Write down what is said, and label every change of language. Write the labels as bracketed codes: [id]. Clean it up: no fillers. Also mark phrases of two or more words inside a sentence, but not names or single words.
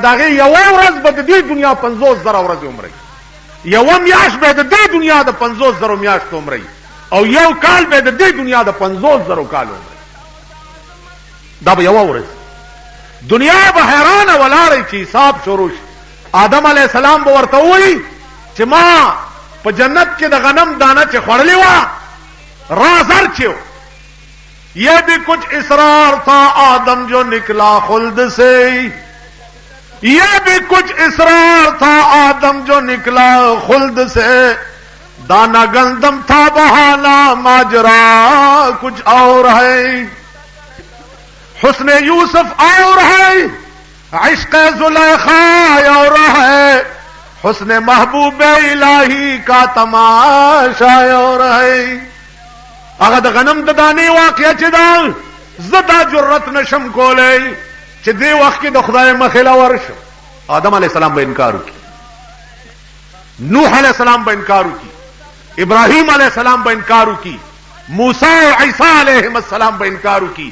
[ps] دغه یوه ورځ به د دې دنیا 50,000 ورځې عمر یوه میاشت به د دې دنیا د 50,000 میاشت عمر او یو کال به د دې دنیا د 50,000 کال عمر. دا به یوه ورځ دنیا به حیرانه ولاړی چې حساب شروع شي. آدم [ar] علیہ السلام [ps] به ورته وایي چې ما په جنت کې د غنم دانه چې خوړلې وه رازر چې [ur] یہ بھی کچھ اصرار تھا آدم جو نکلا خلد سے. یہ بھی کچھ اصرار تھا آدم جو نکلا خلد سے. دانا گندم تھا بہانا ماجرا کچھ اور ہے. حسن یوسف اور ہے عشق زلیخا اور ہے. حسن محبوب الہی کا تماشا اور ہے. [ps] هغه د غنم د دانې واقعه چې دا زدا جرأت نشم کولی چې دې وخت کې د خدای مخې له ورشم. آدم [ar] علیہ السلام [ps] به انکار وکړي، نوح [ar] علیہ السلام [ps] به انکار وکړي، ابراهیم [ar] علیہ السلام [ps] به انکار وکړي، موسی او عیسی [ar] علیهم السلام [ps] به انکار وکړي.